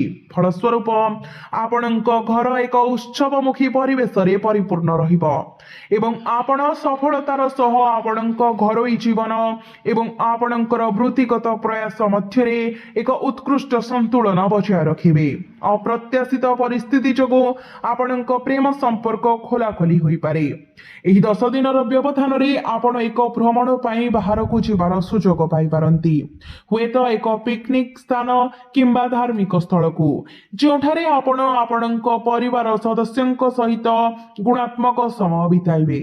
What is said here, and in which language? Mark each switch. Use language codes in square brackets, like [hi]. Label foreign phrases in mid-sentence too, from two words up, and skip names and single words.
[or] ଫଳସ୍ୱରୂପ ଆପଣଙ୍କ ଘର ଏକ ଉତ୍ସବମୁଖୀ ପରିବେଶରେ ପରିପୂର୍ଣ୍ଣ ରହିବ ଏବଂ ଆପଣ ସଫଳତାର ସହ ଆପଣଙ୍କ ଘରୋଇ ଜୀବନ ଏବଂ ଆପଣଙ୍କର ବୃତ୍ତିଗତ ପ୍ରୟାସ ମଧ୍ୟରେ ଏକ ଉତ୍କୃଷ୍ଟ ସନ୍ତୁଳନ ବଜାୟ ରଖିବେ। ଅପ୍ରତ୍ୟାଶିତ ପରିସ୍ଥିତି ଯୋଗୁଁ ଆପଣଙ୍କ ପ୍ରେମ ସମ୍ପର୍କ ଖୋଲାଖୋଲି ହୋଇ ପାରେ। ଏହି 10 ଦିନର ବ୍ୟବଧାନ ରେ ଆପଣ ଏକ ଭ୍ରମଣ ପାଇଁ ବାହାର କୁ ଯିବାର ସୁଯୋଗ ପାଇ ପାରନ୍ତି। ହୁଏତ ଏକ ପିକନିକ ସ୍ଥାନ କିମ୍ବା ଧାର୍ମିକ ସ୍ଥଳ କୁ ଯୋଉଠାରେ ଆପଣ ଆପଣଙ୍କ ପରିବାର ସଦସ୍ୟଙ୍କ ସହିତ ଗୁଣାତ୍ମକ ସମୟ ବିତାଇବେ।